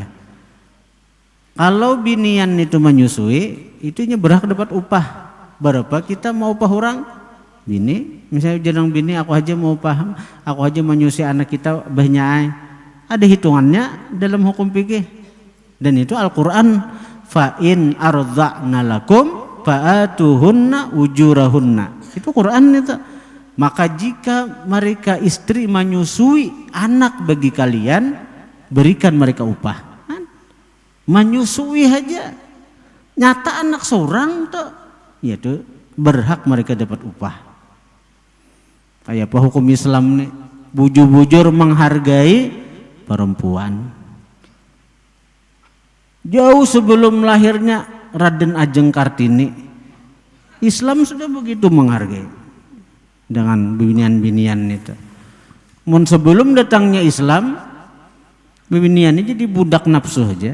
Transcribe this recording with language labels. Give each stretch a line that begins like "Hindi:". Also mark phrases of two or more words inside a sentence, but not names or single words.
Banjar: Kalau binian itu menyusui, itunya berhak dapat upah. Berapa kita mau upah orang? Bini, misalnya jenang bini aku aja mau upah, aku aja menyusui anak kita banyak. Ada hitungannya dalam hukum fikih. Dan itu Al-Qur'an,
Arabic: فإن أرضعن لكم فآتوهن أجورهن.
Banjar: Itu Quran itu. Maka jika mereka istri menyusui anak bagi kalian, berikan mereka upah. Menyusui aja nyata anak seorang tuh, yaitu berhak mereka dapat upah. Kayak apa hukum Islam nih, bujur-bujur menghargai perempuan. Jauh sebelum lahirnya Raden Ajeng Kartini, Islam sudah begitu menghargai dengan binian-binian itu. Mun sebelum datangnya Islam, binian ini jadi budak nafsu aja.